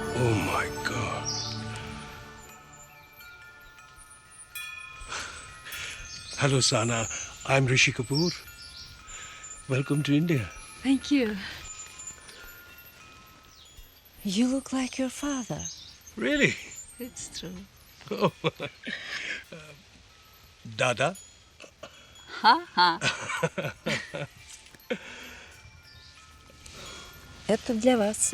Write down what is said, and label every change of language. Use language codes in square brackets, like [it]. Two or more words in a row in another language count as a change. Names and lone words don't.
[en] Oh my God. Hello, Sana. I'm Rishi Kapoor. Welcome to India. Thank you. You look like your father. Really? It's true. Oh. Dada? Ha ha. [ru] Это для вас.